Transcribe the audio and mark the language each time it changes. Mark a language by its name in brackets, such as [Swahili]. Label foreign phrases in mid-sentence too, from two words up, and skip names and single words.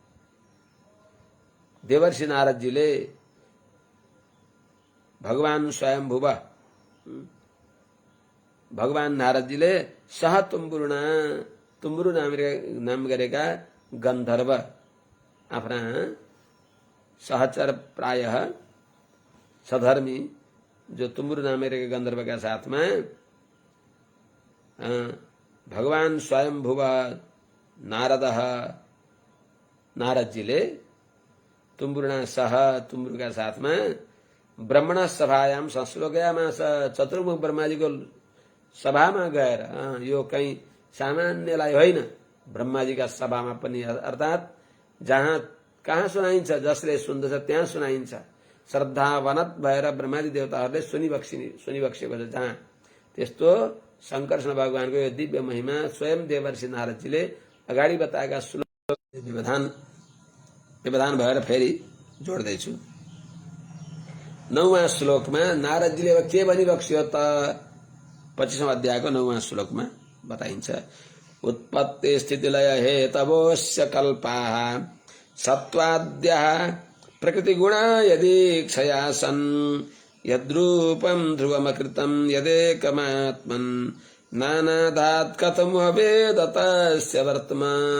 [Nepali] देवर्षि नारदजीले भगवान स्वयंभुव भगवान नारदजीले सह तुम्बुरु नाम गरेका गन्धर्व आफ्ना सहचर प्रायः सधर्मी जो तुम्बुरु नाम गरेका गन्धर्वका साथमा भगवान स्वयंभुव नारदः नारद जी ले [Sanskrit] तुम्बुरुणा सह [Hindi] तुम्बुरु का साथ में [Sanskrit] ब्रह्मण सभायाम संश्लोकयामास चतुर्मुख ब्रह्मा [Hindi] जी को सभा में [Nepali] गएर यो कहीं सामान्यलाई होइन [Hindi] ब्रह्मा जी का सभा में [Nepali] पनि अर्थात जहाँ कहाँ सुनाइन्छ जसले सुन्दछ त्यहाँ सुनाइन्छ श्रद्धावनत भएर ब्रह्मादि देवताहरूले सुनिबक्सेको छ जहाँ त्यस्तो शङ्करसँग भगवानको यो दिव्य महिमा स्वयं देवर्षि नारदजीले अगाडि बताएका श्लोक व्यवधान भएर फेरि जोड्दैछु। 9वां श्लोकमा नारदजीले अब के भनिबक्स्यो त 25औं अध्यायको 9वां श्लोकमा बताइन्छ [Sanskrit] उत्पत्ति स्थितिलय हेतवोऽस्य कल्पाः सत्त्वाद्यः प्रकृतिगुणा यदीक्षया सन् यद्रूपं ध्रुवमकृतं यदेकमात्मन् नानादात् कथं भवेद् तस्य वर्त्मा।